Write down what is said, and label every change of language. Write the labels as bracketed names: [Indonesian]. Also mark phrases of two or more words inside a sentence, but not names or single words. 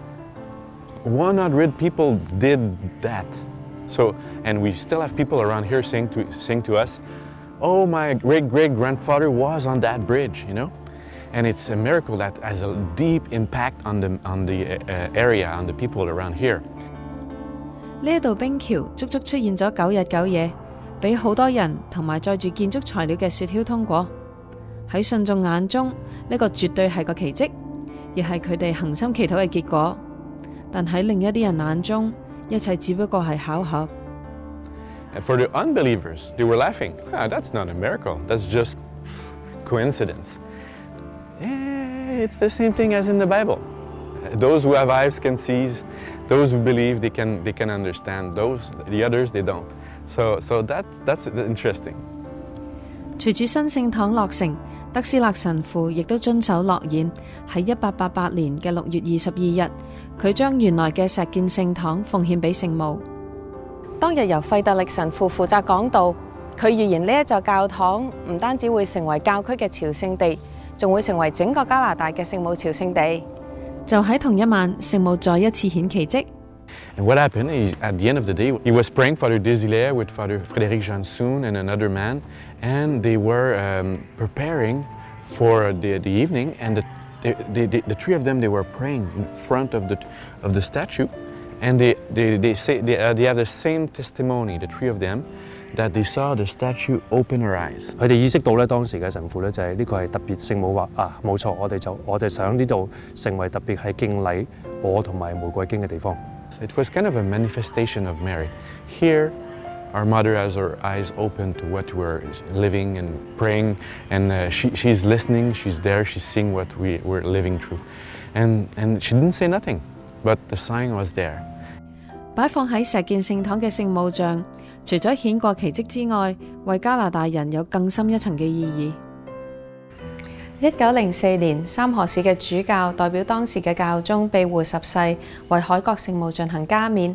[English] 100 people did that. So, and we still have people around here saying to us, "Oh, my great-great-grandfather was on that bridge," you know? And it's a miracle that has a deep impact on the area, on the people around here. [Cantonese] 呢一道冰橋足足出現咗9日9夜，俾好多人同埋載住建築材料嘅雪橇通過。喺信眾眼中，呢個絕對係個奇蹟，亦係佢哋恒心祈禱嘅結果。但喺另一啲人眼中，一切只不過係巧合。 [English] And for the unbelievers, they were laughing. Ah, that's not a miracle. That's just coincidence. It's the same thing as in the Bible. Those who have eyes can see. Those who believe, they can understand. The others, they don't. So that's interesting. [Cantonese] 隨住新聖堂落成，德斯勒神父亦都遵守諾言，喺1888年嘅6月22日，佢將原來嘅石建聖堂奉獻俾聖母。當日由費特力神父負責講道，佢預言呢一座教堂唔單止會成為教區嘅朝聖地，仲會成為整個加拿大嘅聖母朝聖地。就喺同一晚，聖母再一次顯奇蹟。 [English] And what happened is, at the end of the day, he was praying Father Desilets with Father Frédéric Jansoun and another man, and they were preparing for the evening. And the three of them, they were praying in front of the statue, and they have the same testimony, the three of them, that they saw the statue open her eyes. [Cantonese] 佢哋意識到咧，當時嘅神父咧就係呢個係特別聖母話啊，冇錯，我哋想呢度成為特別係敬禮我同埋玫瑰經嘅地方。 [English] It was kind of a manifestation of Mary. Here, our mother has her eyes open to what we're living and praying, and she's listening, she's there, she's seeing what we're living through. And she didn't say nothing, but the sign was there. [Cantonese] 擺放喺石建聖堂嘅聖母像，除咗顯過奇蹟之外，為加拿大人有更深一層嘅意義。1904年，三河市嘅主教代表當時嘅教宗庇護10世，為海角聖母進行加冕。